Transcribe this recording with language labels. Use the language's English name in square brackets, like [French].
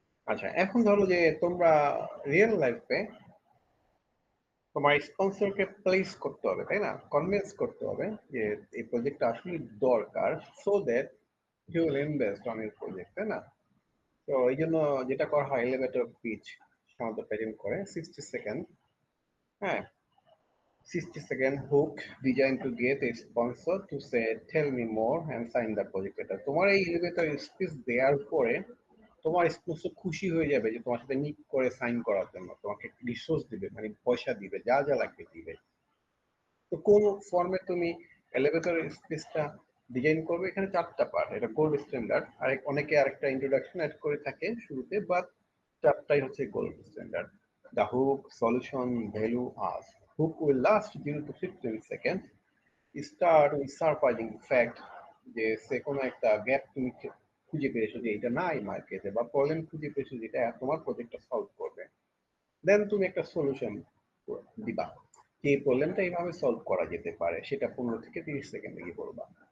[Bangla] আচ্ছা, এখন ধরো যে তোমরা রিয়েল লাইফে তোমার স্পন্সরকে প্লেস করতে হবে, তাই না? কনভিন্স করতে হবে যে এই প্রজেক্টটা আসলে দরকার, so that you will invest on your project, তাই না? তো এই জন্য যেটা করা হয়, এলিভেটর পিচ সাধারণত প্রেজেন্ট করে 60 সেকেন্ড। [English] হ্যাঁ, 60 second hook designed to get a sponsor to say tell me more and sign the project letter. তোমার এই elevator speech দেওয়ার পরে তোমার sponsor খুশি হয়ে যাবে যে তোমার সাথে মিট করে সাইন করার জন্য, তোমাকে রিসোর্স দিবে, মানে পয়সা দিবে, যা যা লাগবে দিবে। তো কোন ফর্মে তুমি এলিভেটর স্পিচটা ডিজাইন করবে, এখানে 4টা পার্ট, এটা গোল্ড স্ট্যান্ডার্ড। আর অনেকে আরেকটা ইন্ট্রোডাকশন অ্যাড করে থাকে শুরুতে, বাট 4টাই হচ্ছে gold standard. The hook, solution, value, ask. Hook will last 0 to 15 seconds. Start with surprising fact [Bangla] যে সে কোনো একটা গ্যাপ তুমি খুঁজে পেয়েছো যে এটা নাই মার্কেটে, বা প্রবলেম খুঁজে পেয়েছো যেটা তোমার প্রজেক্টটা সলভ করবে। দেন তুমি একটা সলিউশন দিবা, যে এই প্রবলেমটা এইভাবে সলভ করা যেতে পারে, সেটা 15 থেকে 30 সেকেন্ড গিয়ে বলবা।